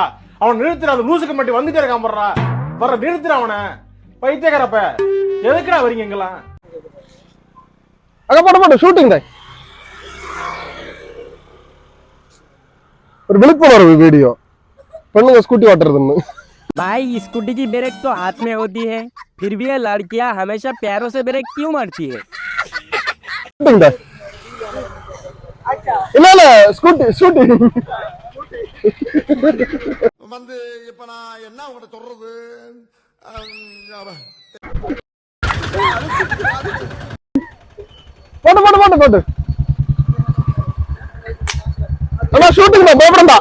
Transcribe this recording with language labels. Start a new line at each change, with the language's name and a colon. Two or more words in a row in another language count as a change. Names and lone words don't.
Tamil: அவன் நிறுத்துற அந்த லூசுக்கு மட்டும் வந்துட்டே இருக்கான் போடுறா. வர நிறுத்துற அவனை, பைத்தியக்காரப்ப. எதுக்குடா வரீங்க எங்கெல்லாம்? அங்க போட்டு போட்டு ஷூட்டிங் தான். ஒரு விழிப்புணர்வு வீடியோ, பெண்ணுங்க ஸ்கூட்டி ஓட்டுறதுன்னு.
Hindi: भाई स्कूटी की ब्रेक तो हाथ में होती है, फिर भी ये लड़कियां हमेशा पैरों से ब्रेक क्यों मारती है?
Tamil: இல்ல ஸ்கூட்டி ஷூட்டிங் வந்து இப்ப நான் என்ன உங்கள்கிட்ட சொல்றது? போட்டு போட்டு போட்டு போட்டு அண்ணா ஷூட்டிங் தான், பயப்படா.